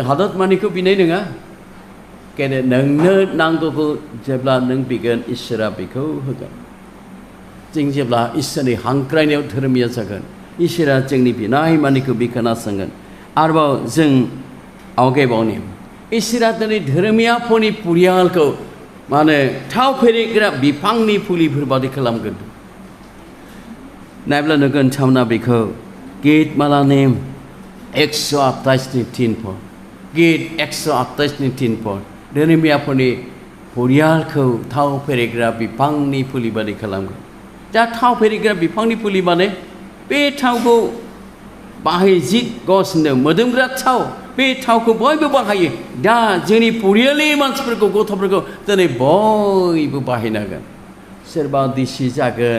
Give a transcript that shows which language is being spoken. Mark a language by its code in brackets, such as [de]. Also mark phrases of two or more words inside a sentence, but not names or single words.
[brx] हादत मानिखौ बिनाय नङा केने नोंनो नांगौखौ जेब्ला नों बिगोन इसोरा बेखौ होगोन जों जेब्ला इसोरनि हांख्रायनायाव धर्मिया जागोन इसोरा जोंनि बिनाय मानिखौ बे खोनासंगोन आरोबाव जों आवगायबावनि इसोरा दिनै धर्मियाफोरनि परियालखौ माने थाव फेरेग्रा बिफांनि फुलिफोर बादि खालामगोन नायब्ला नुगोन थावना बेखौ गितमालानि 128 ni 3 por git 128 ni 3 por Dhwrwmia phoni porialखौ थाव फेरेग्रा बिफांनि फुलि बादि खालामगोन दा थाव फेरेग्रा बिफांनि फुलि माने बे थावखौ बाहाय जि गसनो मोदोमग्रा थाव बे थावखौ बयबो बाहायो दा जोंनि परियालनि मानसिफोरखौ गथ'फोरखौ दिनै बयबो बाहायनांगोन सोरबा डिसि जागोन